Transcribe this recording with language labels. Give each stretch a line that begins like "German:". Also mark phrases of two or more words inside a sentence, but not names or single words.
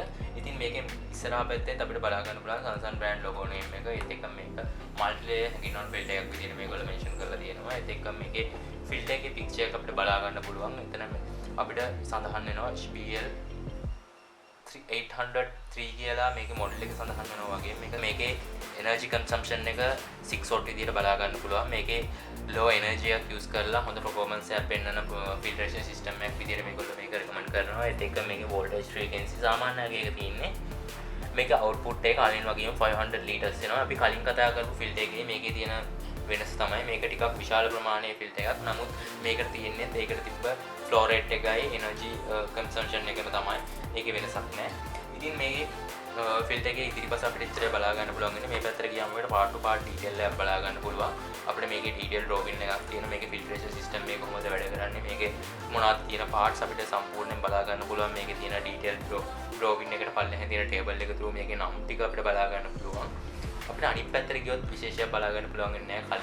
Sinhala: ඉතින් මේකෙන් ඉස්සරහා පැත්තේ අපිට බලා ගන්න පුළුවන්
English: Sunsun brand logo name
Sinhala: එක. ඒත් එක්ක මේක
English: multi layer hanging on filter
Sinhala: එකක් විදිහට මේගොල්ලෝ mention කරලා තියෙනවා. ඒත් එක්ක මේකේ ෆිල්ටර් එකේ picture එක අපිට බලා ගන්න පුළුවන්. එතන අපිට සඳහන් වෙනවා HBL 803 කියලා මේකේ මොඩල් එක සඳහන් වෙනවා වගේ. මේකේ
English: energy consumption
Sinhala: එක 6 watt විදිහට බලා ගන්න පුළුවන්. මේකේ
English: low energy
Sinhala: එකක් use කරලා හොඳ performance එකක් පෙන්වන
English: filtration system
Sinhala: එකක් විදිහට මේගොල්ලෝ මේක recommend කරනවා. ඒත් එක්ක මේකේ
English: voltage frequency
Sinhala: සාමාන්‍යයෙන් එක තියෙන්නේ. මේක output එක කලින් වගේම 500 liters වෙනවා. අපි කලින් කතා කරපු filter එකේ මේකේ තියෙන වෙනස තමයි මේක ටිකක් විශාල ප්‍රමාණයේ filter එකක්. නමුත් මේකට තියෙන්නේ ඒකට තිබ්බ
English: flow rate
Sinhala: එකයි
English: energy consumption
Sinhala: එකම තමයි. ඒකේ වෙනසක් නැහැ. ඉතින් මේකේ filter එකේ ඉදිරිපස අපිට ඉතර බලා ගන්න පුළුවන් ඉන්නේ. මේ පැත්තට ගියාම අපිට
English: part to part detail
Sinhala: එකක් බලා ගන්න පුළුවන්. අපිට මේකේ
English: detail drawing
Sinhala: එකක් තියෙනවා. මේකේ
English: filtration system
Sinhala: එක කොහොමද වැඩ කරන්නේ, මේකේ මොනවද තියෙන parts අපිට සම්පූර්ණයෙන් බලා ගන්න පුළුවන්. මේකේ තියෙන
English: detail drawing
Sinhala: එකට පල්ලෙහාන් තියෙන table එක through මේකේ නම් ටික අපිට බලා ගන්න පුළුවන්. අපිට අනිත් පැත්තට ගියොත් විශේෂයක් බලා ගන්න පුළුවන් වෙන්නේ නැහැ.